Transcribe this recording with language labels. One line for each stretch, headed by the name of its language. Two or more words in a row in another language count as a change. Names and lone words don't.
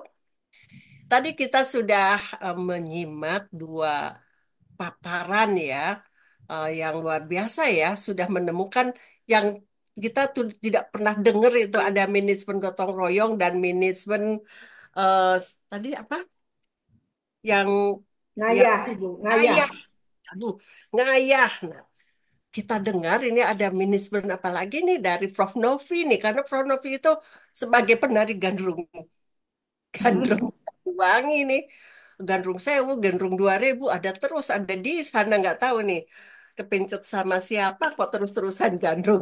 Indonesian: Tadi kita sudah menyimak dua paparan ya yang luar biasa ya sudah menemukan yang kita tuh tidak pernah dengar itu ada manajemen gotong royong dan manajemen eh, tadi apa yang yang Ngayah, Ibu, ngayah. ngayah. Aduh, ngayah. Nah, kita dengar ini ada manajemen apa lagi nih dari Prof Novi nih karena Prof Novi itu sebagai penari gandrung gandrung wangi nih gandrung sewu gandrung 2000 ada terus ada di sana nggak tahu nih kepencut sama siapa kok terus-terusan gandrung.